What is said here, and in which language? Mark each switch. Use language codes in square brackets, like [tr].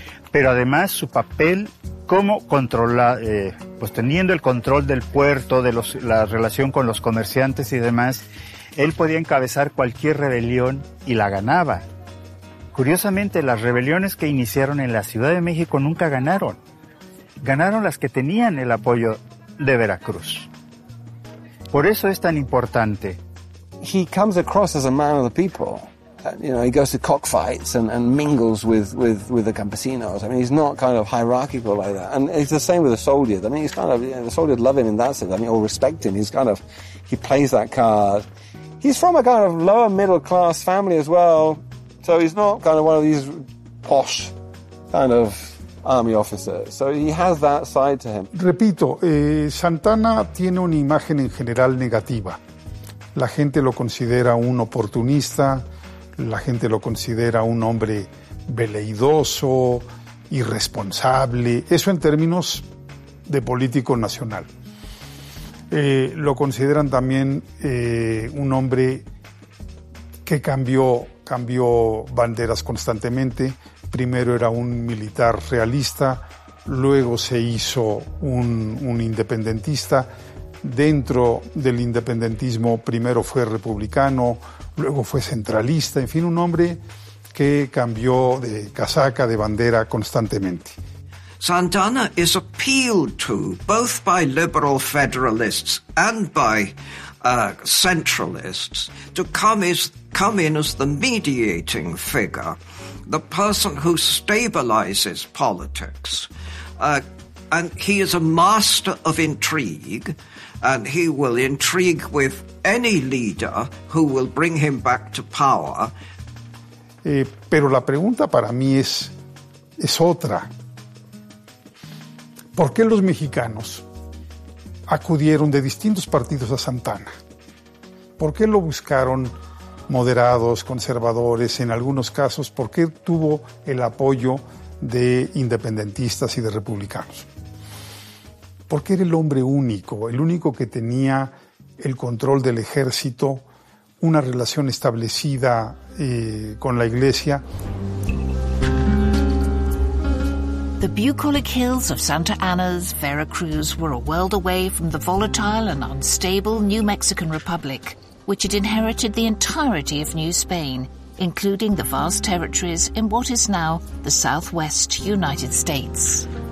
[es] Pero además, su papel como teniendo el control del puerto, de la relación con los comerciantes y demás, él podía encabezar cualquier rebelión y la ganaba. Curiosamente, las rebeliones que iniciaron en la Ciudad de México nunca ganaron. Ganaron las que tenían el apoyo de Veracruz. Por eso es tan importante. [en] He comes across as a man of the people. You know, he goes to cockfights and mingles with the campesinos. I mean, he's not kind of hierarchical like that. And it's the same with the soldiers. I mean, he's kind of, you know, the soldiers love him in that sense. I mean, or respect him. He plays that card. He's from a kind of lower middle class family as well. So he's not kind of one of these posh kind of army officer. So he has that side to him. [es] Repito, Santana tiene una imagen en general negativa. La gente lo considera un oportunista, la gente lo considera un hombre veleidoso, irresponsable. Eso en términos de político nacional. Lo consideran también un hombre que cambió banderas constantemente. Primero era un militar realista, luego se hizo un independentista. Dentro del independentismo, primero fue republicano, luego fue centralista. En fin, un hombre que cambió de casaca, de bandera constantemente. [en] Santana is appealed to both by liberal federalists and by centralists to come in as the mediating figure, the person who stabilizes politics. And he is a master of intrigue, and he will intrigue with any leader who will bring him back to power. [es] Pero la pregunta para mí es otra. ¿Por qué los mexicanos acudieron de distintos partidos a Santana? ¿Por qué lo buscaron moderados, conservadores, en algunos casos, porque tuvo el apoyo de independentistas y de republicanos? Porque era el hombre único que tenía el control del ejército, una relación establecida con la iglesia. [en] The bucolic hills of Santa Ana's Veracruz were a world away from the volatile and unstable New Mexican Republic, which had inherited the entirety of New Spain, including the vast territories in what is now the Southwest United States.